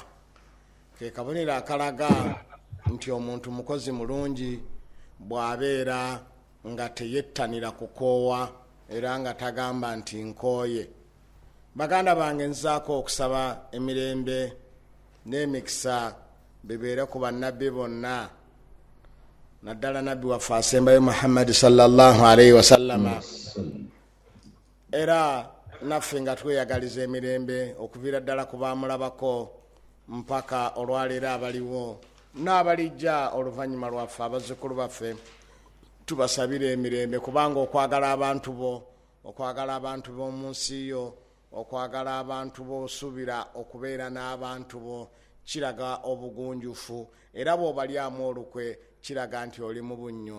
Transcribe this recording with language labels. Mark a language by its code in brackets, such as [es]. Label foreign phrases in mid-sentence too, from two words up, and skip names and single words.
[lg] Ke kabonero akalaga nti omuntu mukozi mulungi bw'abeera nga teyettanira kukoowa era nga tagamba nti nkooye. Baganda bange, nzaako okusaba emirembe n'emikisa bibeere ku bannabbi bonna, naddala nabbi waffe asembayo Muhammad [ar] صلى الله عليه وسلم, [lg] era naffe nga tweyagaliza emirembe okuviira ddala ku baamulabako mpaka olwaleero abaliwo n'abalijja oluvannyuma lwaffe abazzukulu baffe. Tubasabire emirembe kubanga okwagala abantu bo mu nsi yo, okwagala abantu bo, osuubira okubeera n'abantu bo kiraga obugunjufu era bw'obalyamu olukwe kiraga nti oli mu bunnyo.